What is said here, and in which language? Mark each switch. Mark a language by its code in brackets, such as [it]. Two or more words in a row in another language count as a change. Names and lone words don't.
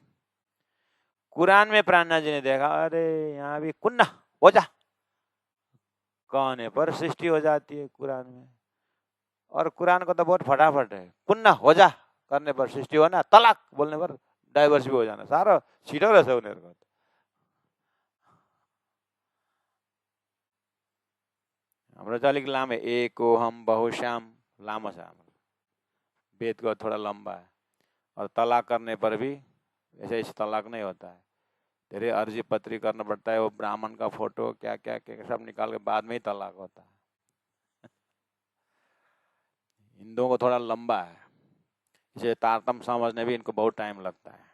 [hi] कुरान में प्राणनाथ जी ने देखा, अरे यहाँ भी कुन्ना हो जा कहने पर सृष्टि हो जाती है कुरान में। और कुरान को तो बहुत फटाफट है, कुन्ना हो जा करने पर सृष्टि होना, तलाक बोलने पर डाइवर्स भी हो जाना, [ne] सारो छिटो रहेछ उनीहरूको। हाम्रो चाहिँ अलिक लामो, एक ओहम बहुश्याम लामो छ हाम्रो, [hi] वेद को थोड़ा लंबा है। और तलाक करने पर भी ऐसे ऐसे तलाक नहीं होता है, तेरे अर्जी पत्री करना पड़ता है, वो ब्राह्मण का फोटो क्या क्या क्या सब निकाल के बाद में ही तलाक होता है। हिंदुओं को थोड़ा लंबा है, इसे तारतम समझने भी इनको बहुत टाइम लगता है।